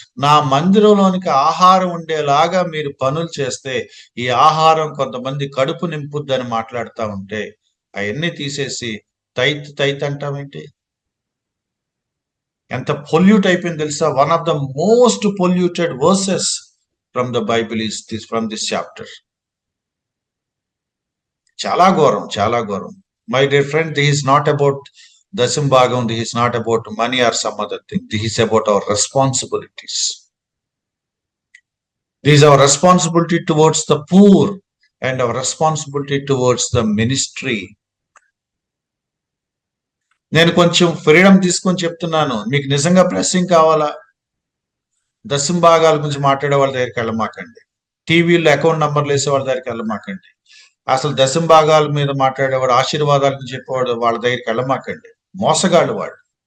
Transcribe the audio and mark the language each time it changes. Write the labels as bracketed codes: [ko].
[te] నా మందిరంలోనికి ఆహారం ఉండేలాగా మీరు పనులు చేస్తే ఈ ఆహారం కొంతమంది కడుపు నింపుద్దని మాట్లాడుతూ ఉంటే అవన్నీ తీసేసి తైత్ అంటామేంటి? ఎంత పొల్యూట్ అయిపోయింది తెలుసా? [en] One of the most polluted verses from the Bible is this, from this chapter. [te] చాలా ఘోరం. [en] My dear friend, this is not about Dasam Bhagam, this is not about money or some other thing. This is about our responsibilities. This is our responsibility towards the poor and our responsibility towards the ministry. [te] నేను కొంచెం freedom తీసుకొని చెప్తున్నాను. మీకు నిజంగా blessing కావాలా, దశమ భాగాల గురించి మాట్లాడే వాళ్ళ దగ్గరికి వెళ్ళమాకండి. టీవీలో అకౌంట్ నంబర్లు వేసే వాళ్ళ దగ్గరికి వెళ్ళమాకండి. అసలు దశమ భాగాల మీద మాట్లాడేవాడు, ఆశీర్వాదాల గురించి చెప్పేవాడు వాళ్ళ దగ్గరికి వెళ్ళమాకండి. మోసగాళ్ళు వాడు.